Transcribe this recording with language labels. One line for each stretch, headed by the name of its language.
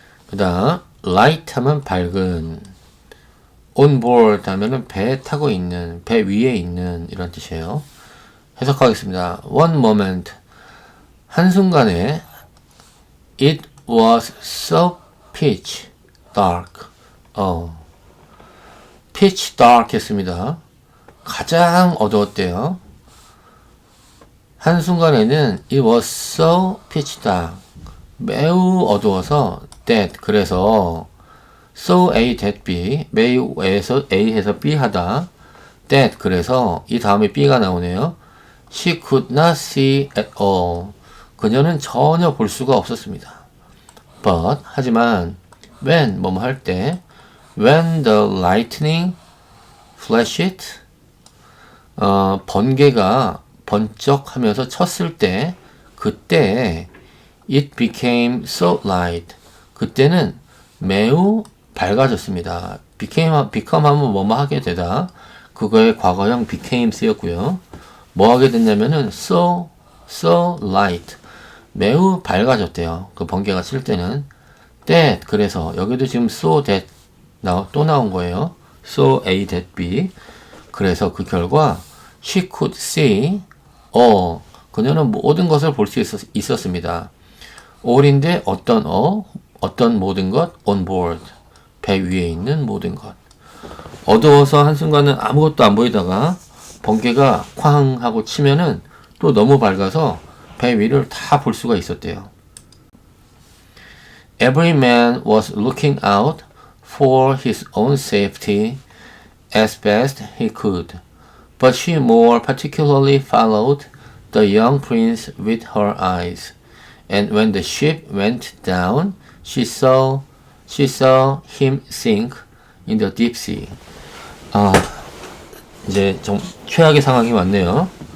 Korean: 그 다음 light 하면 밝은, on board 하면은 배에 타고 있는, 배 위에 있는 이런 뜻이에요. 해석하겠습니다.
English: One moment,
Korean: 한순간에
English: it was so pitch dark.
Korean: pitch dark 했습니다. 가장 어두웠대요. 한순간에는
English: it was so pitch dark.
Korean: 매우 어두워서 that, 그래서 so A that B, 매우에서 A에서 B 하다. that, 그래서 이 다음에 B가 나오네요.
English: She could not see at all.
Korean: 그녀는 전혀 볼 수가 없었습니다. But, 하지만 when, 뭐뭐 할 때,
English: when the lightning flashed,
Korean: 번개가 번쩍하면서 쳤을 때, 그때
English: it became so light.
Korean: 그때는 매우 밝아졌습니다. become 하면 뭐뭐 하게 되다. 그거의 과거형 became 쓰였고요. 뭐 하게 됐냐면은 so light. 매우 밝아졌대요. 그 번개가 칠 때는. that, 그래서 여기도 지금
English: so that
Korean: 또 나온 거예요. so A that B. 그래서 그 결과
English: she could see all.
Korean: 그녀는 모든 것을 볼 수 있었습니다. all인데 어떤 모든 것,
English: on board,
Korean: 배 위에 있는 모든 것. 어두워서 한순간은 아무것도 안 보이다가 번개가 쾅 하고 치면은 또 너무 밝아서 배 위를 다 볼 수가 있었대요.
English: Every man was looking out for his own safety as best he could, but she more particularly followed the young prince with her eyes. And when the ship went down, she saw him sink in the deep sea.
Korean: 이제 좀 최악의 상황이 왔네요.